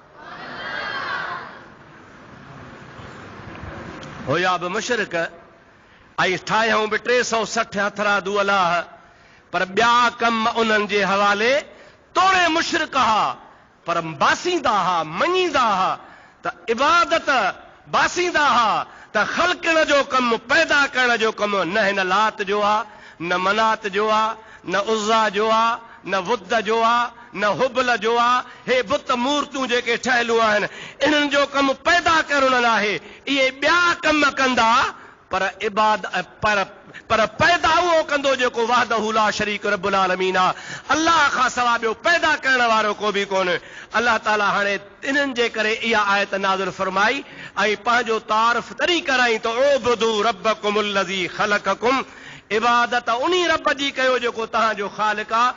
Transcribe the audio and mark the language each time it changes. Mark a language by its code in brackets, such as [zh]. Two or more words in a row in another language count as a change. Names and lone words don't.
[sd] हुया बि मुशरिक ऐं ठाहियूं बि 360 हथरादू अलाह, पर ॿिया कम उन्हनि जे हवाले तोड़े मुशरिक हा, पर बासींदा हा, मञींदा हा त इबादत बासींदा हा त ख़ल्क़ण जो कमु, पैदा करण जो कमु न हिन लात जो आहे, न मनात जो आहे, न उज़्ज़ा जो आहे, न वुद्द जो आहे, न हुबल जो आहे। हे बुत मूर्तियूं जेके ठहियलूं आहिनि, इन्हनि जो कमु पैदा करणु आहे। इहे ॿिया कम कंदा पर पर पैदा उहो कंदो जेको [ar] وحده لا شريك رب العالمين [sd] आ। अल्लाह खां सवा ॿियो पैदा करण वारो को बि कोन्हे। अल्लाह ताला हाणे इन्हनि जे करे इहा आयत नाज़िल फरमाई ऐं पंहिंजो तारीफ़ तरी कराई त [ar] اعبدوا ربكم الذي خلقكم, [sd] इबादत उन रब जी कयो जेको तव्हांजो ख़ालिक आहे।